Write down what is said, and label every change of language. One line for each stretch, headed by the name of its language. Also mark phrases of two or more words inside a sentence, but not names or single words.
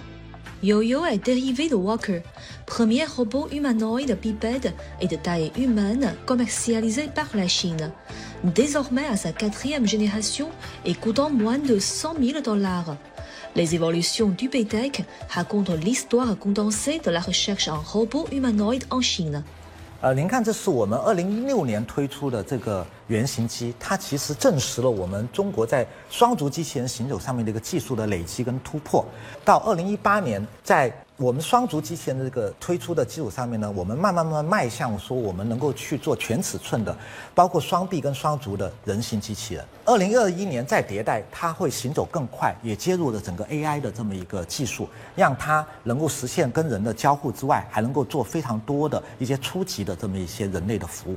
French: Yo-Yo est dérivé de Walker, premier robot humanoïde bipède et de taille humaine commercialisé par la Chine. Désormais à sa 4e génération et coûtant moins de $100,000. Les évolutions d'UBTech racontent l'histoire condensée de la recherche en robots humanoïdes en Chine.
Chinese: 您看，这是我们2016年推出的这个原型机，它其实证实了我们中国在双足机器人行走上面的一个技术的累积跟突破。到2018年，在我们双足机器人的这个推出的基础上面呢，我们慢慢迈向说我们能够去做全尺寸的，包括双臂跟双足的人形机器人。2021年再迭代，它会行走更快，也接入了整个 AI 的这么一个技术，让它能够实现跟人的交互之外，还能够做非常多的一些初级的这么一些人类的服务。